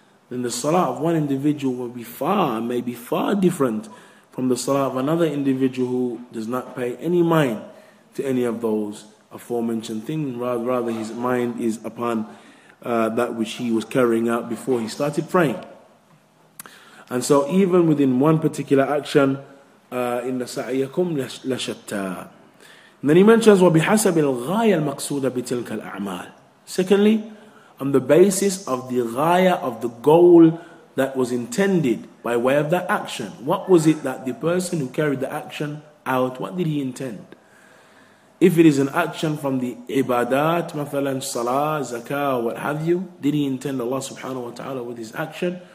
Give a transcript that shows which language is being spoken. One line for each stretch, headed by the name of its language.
English: then the salah of one individual will be may be far different from the salah of another individual who does not pay any mind to any of those aforementioned things. Rather his mind is upon that which he was carrying out before he started praying. And so even within one particular action,
Arabic: إِنَّ سَعْيَكُمْ لَشَتَّى.
English: And then he mentions
Arabic: وَبِحَسَبِ الْغَايَةِ الْمَقْصُودَ بِتِلْكَ الْأَعْمَالِ.
English: Secondly, on the basis of the ghaya, of the goal that was intended by way of that action. What was it that the person who carried the action out, what did he intend? If it is an action from the ibadat, mathalan salah, zakah, what have you, did he intend Allah subhanahu wa ta'ala with his action?